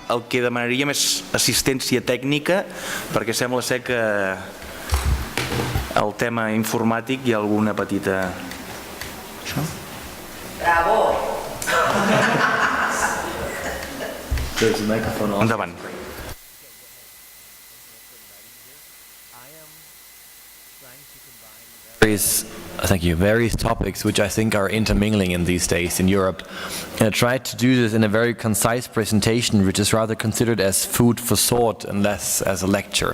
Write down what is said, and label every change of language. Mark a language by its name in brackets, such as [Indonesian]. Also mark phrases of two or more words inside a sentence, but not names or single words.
[Catalan] El que demanaríem és assistència tècnica, perquè sembla ser que el tema informàtic hi ha alguna petita... Això? Bravo! Endavant. [English] Various Thank you. Various topics which I think are intermingling in these days in Europe. And I tried to do this in a very concise presentation, which is rather considered as food for thought and less as a lecture.